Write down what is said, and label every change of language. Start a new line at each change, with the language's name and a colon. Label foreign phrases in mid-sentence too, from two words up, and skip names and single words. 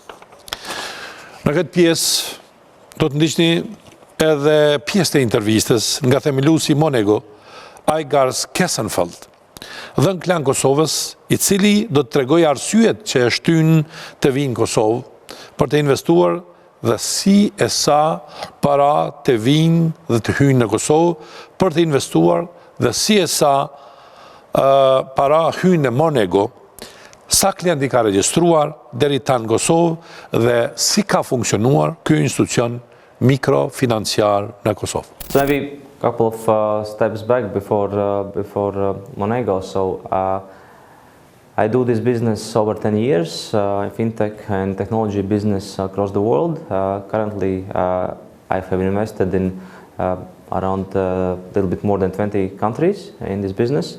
Albanian: Në këtë pjesë do të ndiqni edhe pjesë të intervistës nga themeluesi i Monego, Ajgars Kesenfeld, dhe në Klan Kosovës, i cili do të tregojë arsyet që e shtyn të vinë në Kosovë për të investuar dhe si e sa para të vinë dhe të hynë në Kosovë për të investuar dhe si e sa para hynë në Monego, sa klienti ka regjistruar deri tani në Kosovë dhe si ka funksionuar ky institucion mikrofinanciar në Kosovë.
English: So maybe a couple of steps back before Monego. So I do this business over 10 years, fintech and technology business across the world. Currently, I have invested in around a little bit more than 20 countries in this business.